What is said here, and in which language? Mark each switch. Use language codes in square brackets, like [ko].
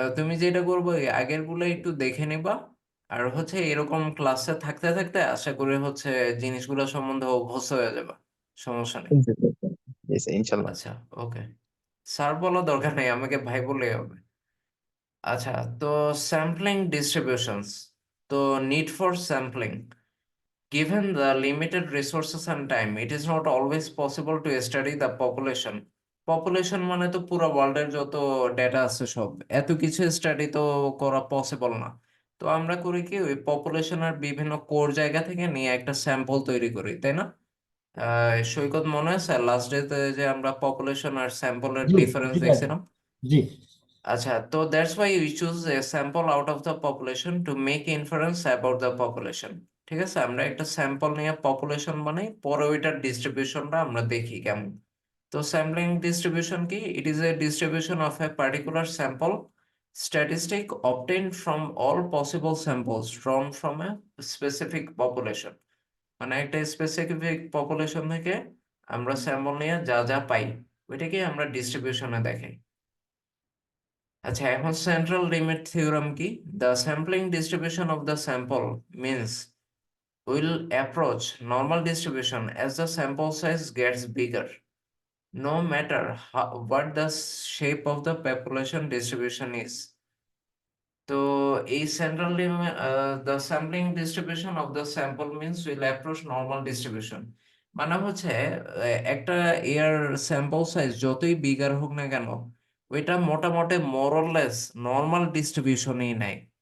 [bn] তুমি যেটা করবো, এই আগের গুলো একটু দেখে নিবা। আর হচ্ছে এরকম ক্লাসে থাকতে থাকতে আশা করি হচ্ছে জিনিসগুলো সম্বন্ধে অভ্যস্ত হয়ে যাবে। সমস্যা নেই। জি স্যার, জি স্যার, ইনশাল্লাহ। আচ্ছা, ওকে। স্যার বলা দরকার নেই, আমাকে ভাই বললেই হবে। আচ্ছা, তো স্যাম্পলিং ডিস্ট্রিবিউশনস। [en] তো need for sampling, given the limited resources and time, it is not always possible to study the population. [bn] Population মানে তো পুরো ওয়ার্ল্ডের যত ডেটা আছে সব, এত কিছু স্টাডি তো করা পসিবল না। তো আমরা করি কি, ওই পপুলেশনের বিভিন্ন কোর জায়গা থেকে নিয়ে একটা স্যাম্পল তৈরি করি, তাই না? সৈকত, মনে আছে লাস্ট ডেতে যে আমরা পপুলেশন আর স্যাম্পলের জি ডিফারেন্স জি ভাই, দেখছিলাম? জি [en] আচ্ছা, তো that's why we choose a sample out of the population to make inference about the population. [bn] ঠিক আছে, আমরা একটা স্যাম্পল নিয়ে পপুলেশন বানাই, পরে ওইটার ডিস্ট্রিবিউশনটা আমরা দেখি কেমন। তো স্যাম্পলিং ডিস্ট্রিবিউশন কি? [en] It is a distribution of a particular sample statistic obtained from all possible samples drawn from a specific population। [bn] মানে একটা স্পেসিফিক পপুলেশন থেকে আমরা স্যাম্পল নিয়ে যা যা পাই ওইটাকে আমরা ডিস্ট্রিবিউশনে দেখাই। আচ্ছা, এখন সেন্ট্রাল লিমিট থিওরাম কি? [en] The sampling distribution of the sample means will approach normal distribution as the sample size gets bigger, no matter what the shape of the population distribution is। [bn] তো এই central [en] The sampling distribution of the sample means will approach normal distribution. [bn] মানে হচ্ছে একটা air sample size যতই bigger হোক না কেন, ওইটা মোটামুটি মোরলেস নর্মাল ডিস্ট্রিবিউশনই নেয়।